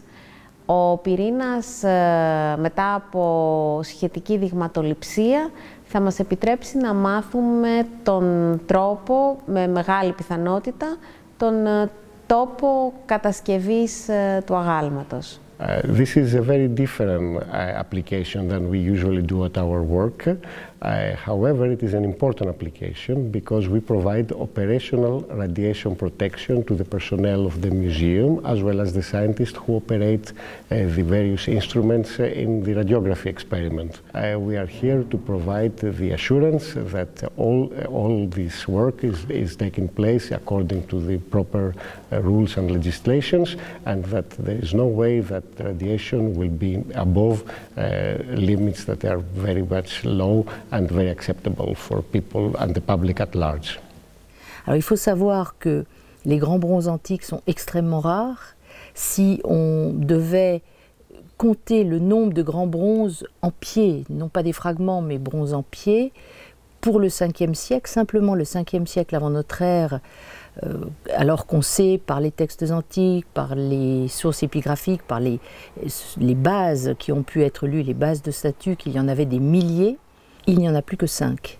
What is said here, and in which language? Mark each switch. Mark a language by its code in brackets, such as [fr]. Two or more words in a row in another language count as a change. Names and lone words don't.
[el] Ο πυρήνας μετά από σχετική δειγματοληψία θα μας επιτρέψει να μάθουμε τον τρόπο, με μεγάλη πιθανότητα, τον τόπο κατασκευής του αγάλματος. [en] This is a very different application than we usually do at our work. However, it is an important application because we provide operational radiation protection to the personnel of the museum as well as the scientists who operate the various instruments in the radiography experiment. We are here to provide the assurance that all this work is taking place according to the proper rules and legislations, and that there is no way that radiation will be above limits that are very much low and very acceptable for people and the public at large. [fr] Alors il faut savoir que les grands bronzes antiques sont extrêmement rares. Si on devait compter le nombre de grands bronzes en pied, non pas des fragments mais bronzes en pied, pour le 5e siècle, simplement le 5e siècle avant notre ère, alors qu'on sait par les textes antiques, par les sources épigraphiques, par les bases qui ont pu être lues, les bases de statues, qu'il y en avait des milliers, il n'y en a plus que 5.